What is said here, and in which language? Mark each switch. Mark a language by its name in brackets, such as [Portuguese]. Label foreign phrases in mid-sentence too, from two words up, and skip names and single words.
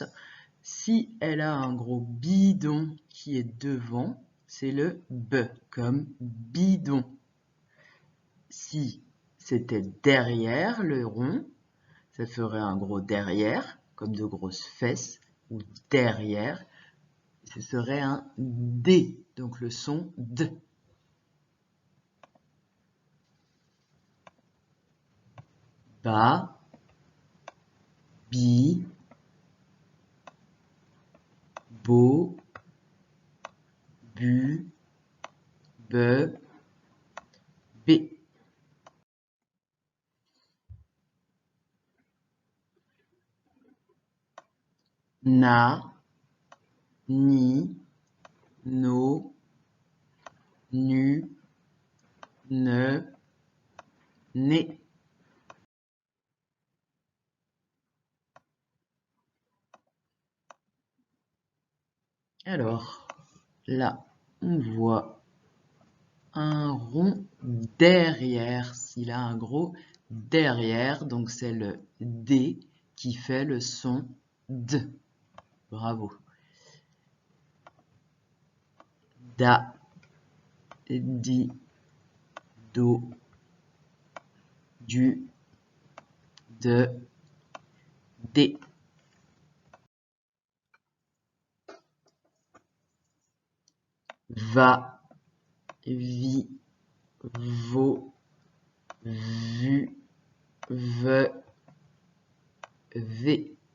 [French] Si elle a un gros bidon qui est devant, c'est le B, comme bidon. Si c'était derrière le rond, ça ferait un gros derrière, comme de grosses fesses, ou derrière, ce serait un D, donc le son D. Ba, bi, bo, bu, be, bé. Na, ni, no, nu, ne, né. Alors, là, on voit un rond derrière, s'il a un gros derrière, donc c'est le D qui fait le son D. Bravo. Da, di, do, du, de, dé. Va, vi, vo, vu, ve, ve.